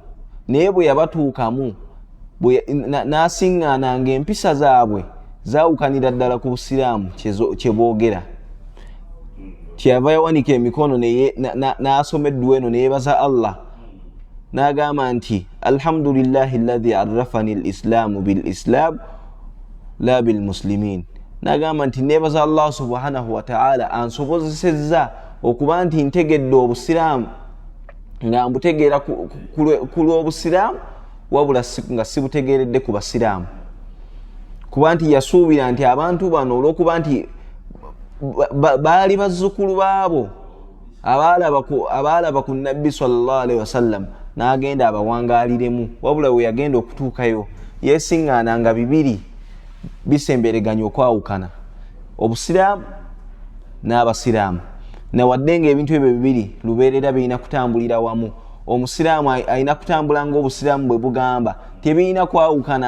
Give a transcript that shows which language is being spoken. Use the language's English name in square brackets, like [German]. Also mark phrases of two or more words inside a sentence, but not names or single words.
[Ganda] Naye bwe yabatuukamu n'asiŋŋaananga empisa zaabwe zaawukanira ddala ku busiraamu kye boogera. Kyeyava yawanika emikono n'asoma edduwa eno neyeebaza Allah n'agamba nti [Arabic] الحمد لله الذي عرفني الإسلام بالإسلام لا بالمسلمين. [Ganda] N'agamba nti neebaza Allah [Arabic] سبحانه وتعالى [Ganda] ansobozesezza okuba nti ntegedde obusiraamu nga mbutegeera ku lw'obusiraamu wabula nga sibutegeeredde ku basiraamu, kuba nti yasuubira nti abantu bano olw'okuba nti baali bazzukulu baabo abaalaba ku nabbi [Arabic] صلى الله عليه وسلم [Ganda] n'agenda abawangaaliremu, wabula we yagenda okutuukayo yeesiŋŋaananga bibiri bisembereganya okwawukana obusiraamu n'abasiraamu. Nawadde nga ebintu ebyo bibiri lubeerera birina kutambulira wamu. Omusiraamu alina kutambula ng'obusiraamu bwe bugamba, tebirina kwawukana.